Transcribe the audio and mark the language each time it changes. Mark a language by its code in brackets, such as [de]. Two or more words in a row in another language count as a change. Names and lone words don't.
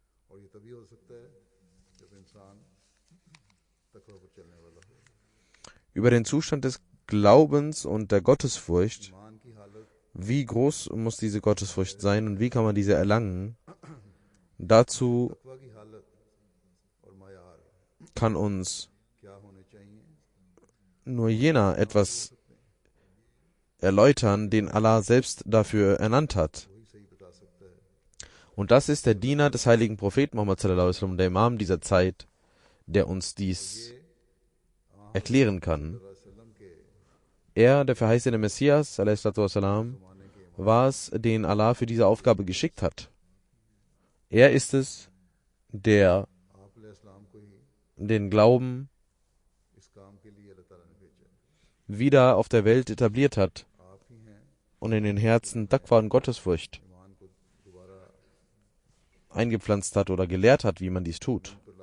[de] Über den Zustand des Glaubens und der Gottesfurcht, wie groß muss diese Gottesfurcht sein und wie kann man diese erlangen, dazu kann uns nur jener etwas erläutern, den Allah selbst dafür ernannt hat. Und das ist der Diener des heiligen Propheten Muhammad [ar] صلى الله عليه وسلم, [de] der Imam dieser Zeit, der uns dies erklären kann. Er, der verheißene Messias, [ar] صلى الله والسلام, [de] war es, den Allah für diese Aufgabe geschickt hat. Er ist es, der den Glauben wieder auf der Welt etabliert hat und in den Herzen Taqwa und Gottesfurcht eingepflanzt hat oder gelehrt hat, wie man dies tut.